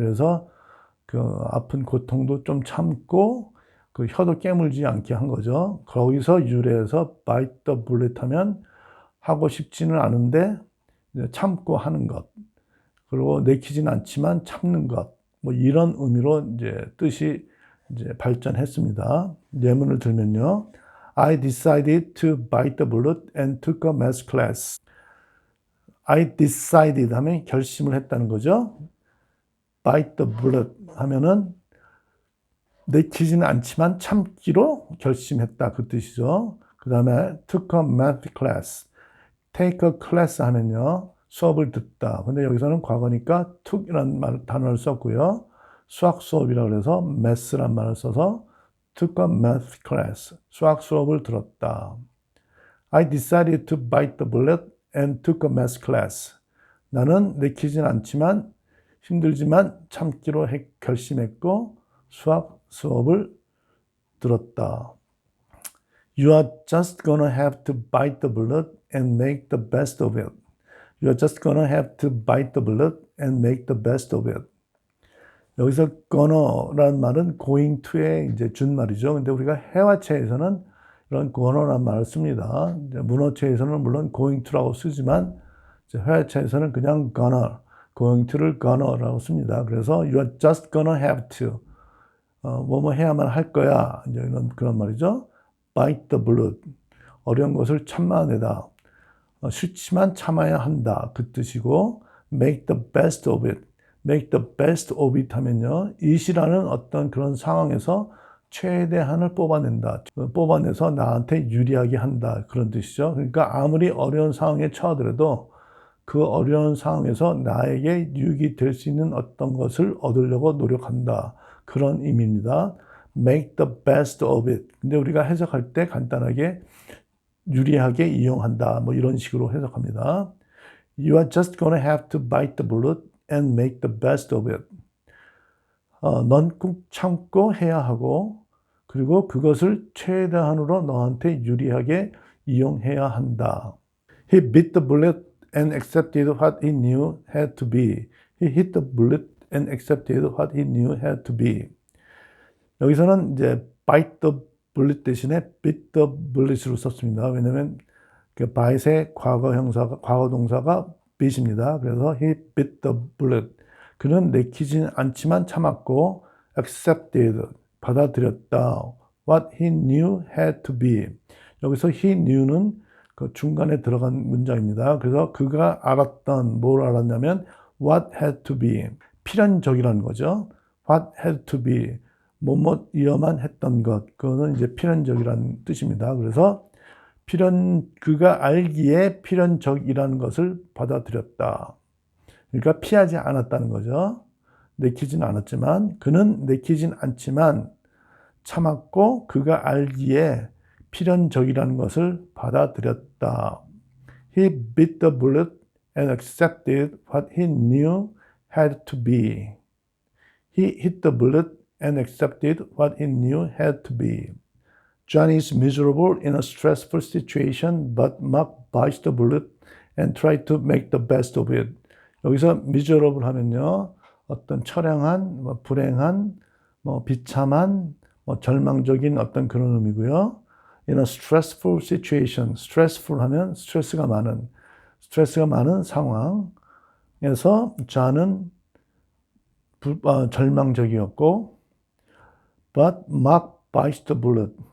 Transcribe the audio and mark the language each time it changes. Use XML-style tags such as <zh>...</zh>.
<ko>그래서 그 아픈 고통도 좀 참고 그 혀도 깨물지 않게 한 거죠. 거기서 유래해서</ko> <en>bite the bullet</en> <ko>하면 하고 싶지는 않은데 참고 하는 것. 그리고 내키진 않지만 참는 것. 뭐 이런 의미로 이제 뜻이 이제 발전했습니다. 예문을 들면요.</ko> <en>I decided to bite the bullet and took a math class. I decided</en> <ko>하면 결심을 했다는 거죠.</ko> <en>bite the bullet</en> <ko>하면은 내키지는 않지만 참기로 결심했다 그 뜻이죠. 그 다음에</ko> <en>took a math class. take a class</en> <ko>하면요. 수업을 듣다. 근데 여기서는 과거니까 took이라는 단어를 썼고요. 수학 수업이라고 해서 math란 말을 써서</ko> <en>took a math class.</en> <ko>수학 수업을 들었다.</ko> <en>I decided to bite the bullet and took a math class.</en> <ko>나는 내키진 않지만 힘들지만 참기로 결심했고 수학 수업을 들었다.</ko> <en>You are just gonna have to bite the bullet and make the best of it. You are just gonna have to bite the bullet and make the best of it.</en> <ko>여기서 gonna라는 말은 going to의 이제 준말이죠. 근데 우리가 회화체에서는 이런 gonna라는 말을 씁니다. 문어체에서는 물론 going to라고 쓰지만 회화체에서는 그냥 going to를 gonna라고 씁니다. 그래서</ko> <en>you are just gonna have to</en> <ko>뭐뭐 해야만 할 거야. 이제 이런 그런 말이죠.</ko> <en>bite the bullet.</en> <ko>어려운 것을 참아내다. 싫지만 참아야 한다. 그 뜻이고</ko> <en>make the best of it. make the best of it</en> <ko>하면요. it이라는 어떤 그런 상황에서 최대한을 뽑아낸다. 뽑아내서 나한테 유리하게 한다. 그런 뜻이죠. 그러니까 아무리 어려운 상황에 처하더라도 그 어려운 상황에서 나에게 유익이 될 수 있는 어떤 것을 얻으려고 노력한다. 그런 의미입니다.</ko> <en>make the best of it.</en> <ko>근데 우리가 해석할 때 간단하게 유리하게 이용한다. 뭐 이런 식으로 해석합니다.</ko> <en>You are just gonna have to bite the bullet and make the best of it.</en> <ko>넌 꼭 참고 해야 하고 그리고 그것을 최대한으로 너한테 유리하게 이용해야 한다.</ko> <en>He bit the bullet and accepted what he knew had to be. He hit the bullet and accepted what he knew had to be.</en> <ko>여기서는 이제</ko> <en>bite the bullet</en> <ko>대신에</ko> <en>bit the bullet</en> <ko>으로 썼습니다. 왜냐하면 그 bite의 과거 동사가 bit입니다. 그래서</ko> <en>he bit the bullet.</en> <ko>그는 내키진 않지만 참았고 accepted 받아들였다.</ko> <en>What he knew had to be.</en> <ko>여기서 he knew는 그 중간에 들어간 문장입니다. 그래서 그가 알았던 뭘 알았냐면</ko> <en>what had to be.</en> <ko>필연적이라는 거죠.</ko> <en>what had to be.</en> <ko>뭐뭐이어만 했던 것. 그거는 이제 필연적이라는 뜻입니다. 그래서 그가 알기에 필연적이라는 것을 받아들였다. 그러니까 피하지 않았다는 거죠. 내키진 않았지만 그는 내키진 않지만 참았고 그가 알기에 필연적이라는 것을 받아들였다.</ko> <en>He bit the bullet and accepted what he knew had to be. He hit the bullet and accepted what he knew had to be. John is miserable in a stressful situation, but Mark bites the bullet and tries to make the best of it.</en> <ko>여기서 miserable 하면요, 어떤 처량한, 불행한, 비참한, 절망적인 어떤 그런 의미고요.</ko> <en>In a stressful situation,</en> <ko>stressful 하면 스트레스가 많은 상황에서 John은 절망적이었고,</ko> <en>but Mark bites the bullet.</en>